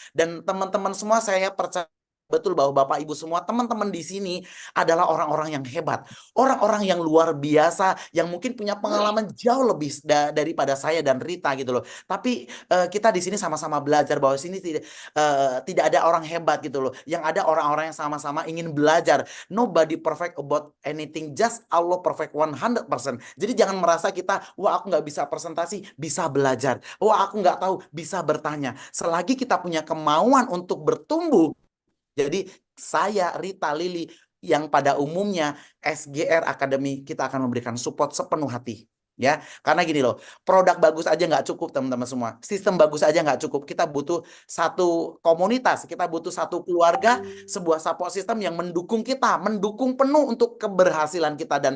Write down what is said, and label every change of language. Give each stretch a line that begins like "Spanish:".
Indonesian: Dan teman-teman semua saya percaya betul bahwa Bapak Ibu semua teman-teman di sini adalah orang-orang yang hebat, orang-orang yang luar biasa, yang mungkin punya pengalaman jauh lebih daripada saya dan Rita gitu loh. Tapi kita di sini sama-sama belajar bahwa sini tidak ada orang hebat gitu loh. Yang ada orang-orang yang sama-sama ingin belajar.
English: Nobody perfect about anything, just Allah perfect 100%.
Indonesian: Jadi jangan merasa kita, wah aku nggak bisa presentasi, bisa belajar. Wah aku nggak tahu, bisa bertanya. Selagi kita punya kemauan untuk bertumbuh, jadi saya, Rita, Lili, yang pada umumnya SGR Academy kita akan memberikan support sepenuh hati. Ya, karena gini loh, produk bagus aja nggak cukup teman-teman semua, sistem bagus aja nggak cukup, kita butuh satu komunitas, kita butuh satu keluarga, sebuah support system yang mendukung kita, mendukung penuh untuk keberhasilan kita.